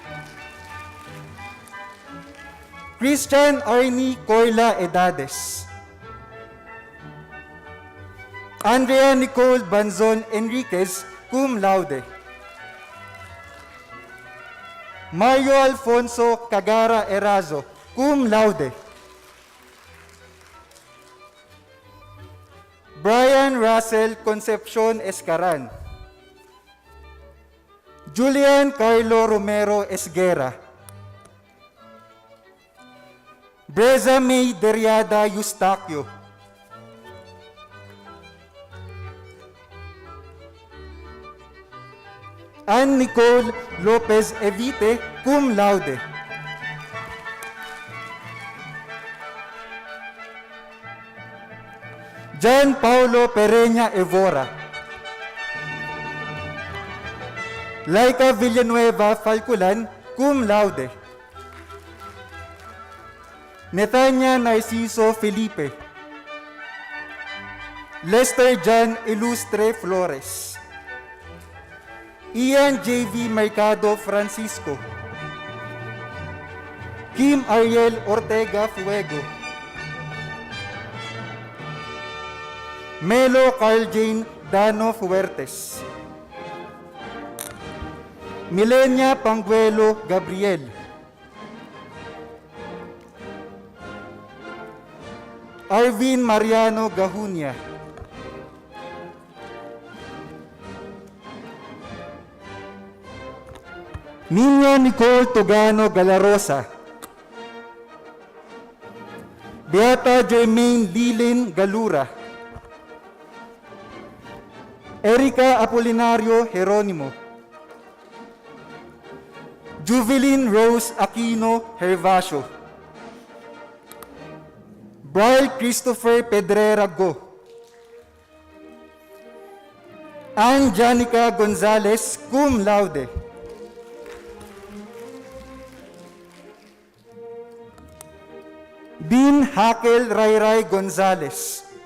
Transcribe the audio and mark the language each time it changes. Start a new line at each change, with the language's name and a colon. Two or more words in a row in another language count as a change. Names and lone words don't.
English: Christian Arnie Coyla Edades. Andrea Nicole Banzon Enriquez,
Latin: cum laude.
English: Mario Alfonso Cagara Erazo,
Latin: cum laude.
English: Brian Russell Concepcion Escaran. Julian Carlo Romero Esguera. Breza May Deriada Eustaquio. Ann Nicole Lopez Evite,
Latin: cum laude.
English: John Paulo Pereña Evora. Laika Villanueva Falculan,
Latin: cum laude.
English: Netanya Narciso Felipe. Lester John Ilustre Flores. Ian J.V. Mercado Francisco. Kim Ariel Ortega Fuego. Melo Carl Jane Dano Fuertes, Milenia Panguelo Gabriel, Arvin Mariano Gahunya, Nina Nicole Togano Galarosa, Beata Jermaine Lilin Galura, Erika Apolinario Jeronimo, Juvelin Rose Aquino Hervasio, Brian Christopher Pedrera Go, Ann Janica Gonzalez
Latin: cum laude,
English: Bin Hakel Rayray Gonzalez,